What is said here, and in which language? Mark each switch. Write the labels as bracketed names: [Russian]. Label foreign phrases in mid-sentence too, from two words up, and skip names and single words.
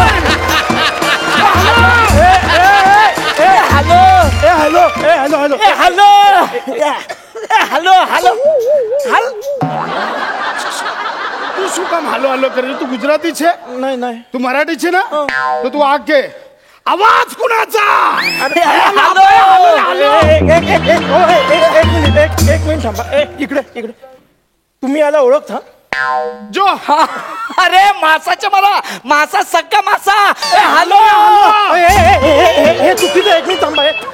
[Marathi] हॅलो हॅलो हॅलो हॅलो हॅलो हॅलो हॅलो. [Gujarati] તું શું કામ હાલો હાલો કરે? તું ગુજરાતી છે? [Marathi] नाही नाही. [Gujarati] તું મરાઠી છે ને? તો તું આ કે [Marathi] आवाज कुणाचा? अरे हॅलो. एक मिनिट थांबा. इकडे इकडे. तुम्ही याला ओळखता? जो. अरे मासाच्या मला मासा सक्का मासा. हॅलो. हे चुकीचं. एक मिनिट थांबा.